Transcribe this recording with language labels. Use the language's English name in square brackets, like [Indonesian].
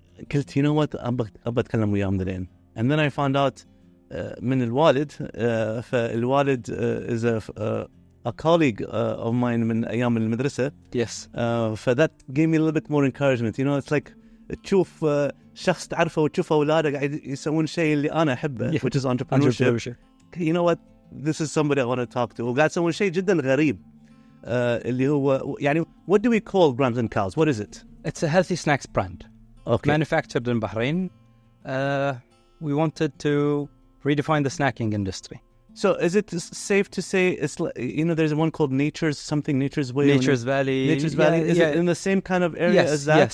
[Arabic] قلت [English] you know what [Arabic] أبى أتكلم وياهم ذلين. [English] And then I found out [Arabic] من الوالد فالوالد [English] is a colleague of mine [Arabic] من أيام المدرسة. [English] Yes. That gave me a little bit more encouragement. You know, it's like [Arabic] تشوف شخص تعرفه وتشوف أولاده قاعد يسوون شيء اللي أنا أحبه, [English] which is entrepreneurship. You know what? This is somebody I want to talk to. [Arabic] وقاعد يسوون شيء جدا غريب اللي هو يعني [English] what do we call Grams & Cows? What is it? It's a healthy snacks brand. Okay. Manufactured in Bahrain. We wanted to redefine the snacking industry. So is it safe to say it's like, you know, there's one called Nature's Way? Nature's Valley. Nature's Valley. Is it in the same kind of area as that?